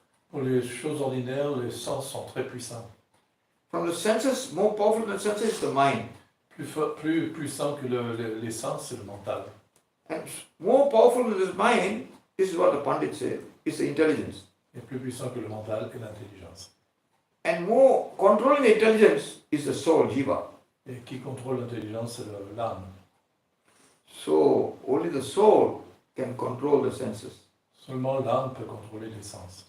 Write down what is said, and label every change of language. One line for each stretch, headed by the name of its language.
French: Pour les choses ordinaires, les sens sont très puissants.
English: From the senses, more powerful than senses is the mind.
French: Plus puissant que les sens, c'est le mental.
English: And more powerful than this mind, this is what the Pandit said, is the intelligence.
French: Et plus puissant que le mental et l'intelligence.
English: And more controlling the intelligence is the soul, jiva.
French: Et qui contrôle l'intelligence, c'est l'âme.
English: So only the soul can control the senses.
French: Seulement l'âme peut contrôler les sens.